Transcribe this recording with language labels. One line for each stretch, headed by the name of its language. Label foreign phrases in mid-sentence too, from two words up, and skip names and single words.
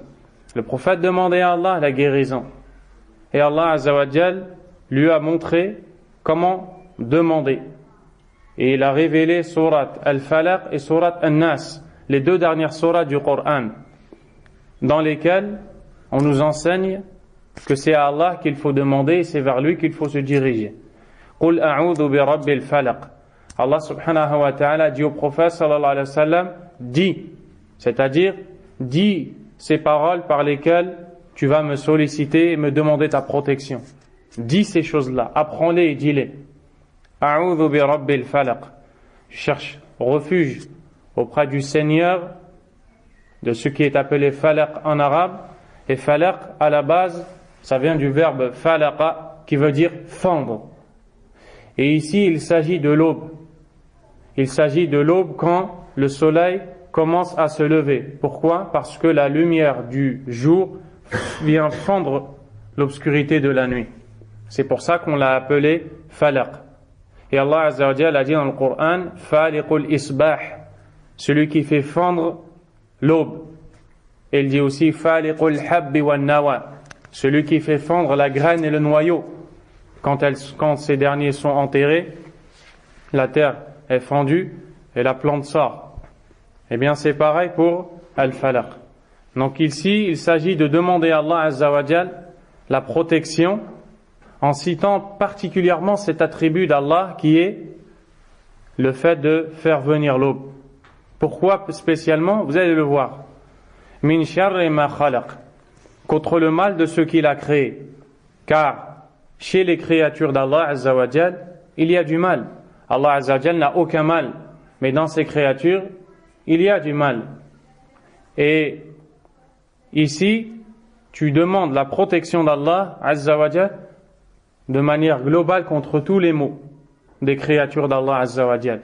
French: Le prophète demandait à Allah la guérison. Et Allah
Arabic: عز وجل
French: lui a montré comment demander. Et il a révélé surat Al-Falaq et surat An-Nas, les deux dernières surats du Coran, dans lesquelles on nous enseigne que c'est à Allah qu'il faut demander et c'est vers lui qu'il faut se diriger.
Arabic: قل أعوذ برب الفلق.
French: Allah
Arabic: سبحانه وتعالى
French: dit au prophète
Arabic: صلى الله عليه وسلم,
French: dis, c'est-à-dire dis ces paroles par lesquelles tu vas me solliciter et me demander ta protection. Dis ces choses-là, apprends-les et dis-les.
Arabic: أعوذ برب الفلق.
French: Je cherche refuge auprès du Seigneur de ce qui est appelé falaq en arabe. Et falaq, à la base, ça vient du verbe falaqa, qui veut dire fendre. Et ici, il s'agit de l'aube. Il s'agit de l'aube quand le soleil commence à se lever. Pourquoi? Parce que la lumière du jour vient fendre l'obscurité de la nuit. C'est pour ça qu'on l'a appelé falaq. Et Allah
Arabic: عز وجل
French: a dit dans le Coran,
Arabic: فالق الإصباح,
French: celui qui fait fendre l'aube. Et il dit aussi
Arabic: فالق الحب والنوى,
French: celui qui fait fendre la graine et le noyau. Quand ces derniers sont enterrés, la terre est fendue et la plante sort. Eh bien c'est pareil pour al-falaq. Donc ici, il s'agit de demander à Allah
Arabic: عز وجل
French: la protection en citant particulièrement cet attribut d'Allah qui est le fait de faire venir l'aube. Pourquoi spécialement? Vous allez le voir.
Arabic: من شر ما خلق,
French: contre le mal de ce qu'il a créé. Car chez les créatures d'Allah
Arabic: عز وجل,
French: il y a du mal. Allah
Arabic: عز وجل
French: n'a aucun mal, mais dans ses créatures, il y a du mal. Et ici, tu demandes la protection d'Allah
Arabic: عز وجل
French: de manière globale contre tous les maux des créatures d'Allah
Arabic: عز وجل.